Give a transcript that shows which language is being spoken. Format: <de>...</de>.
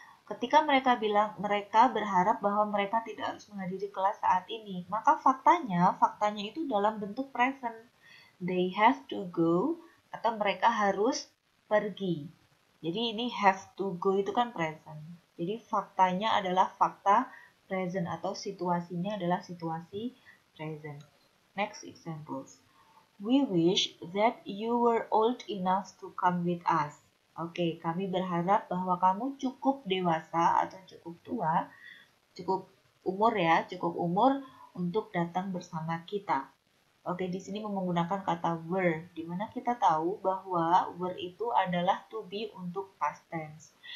<id>Ketika mereka bilang mereka berharap bahwa mereka tidak harus menghadiri kelas saat ini, maka faktanya itu dalam bentuk present.</id> <en>They have to go</en> <id>atau mereka harus pergi. Jadi ini</id> <en>have to go</en> <id>itu kan present. Jadi faktanya adalah fakta present atau situasinya adalah situasi present.</id> <en>Next examples. We wish that you were old enough to come with us.</en> <id>Oke, kami berharap bahwa kamu cukup dewasa atau cukup tua, cukup umur untuk datang bersama kita. Oke, di sini menggunakan kata were, di mana kita tahu bahwa were itu adalah to be untuk past tense.</id>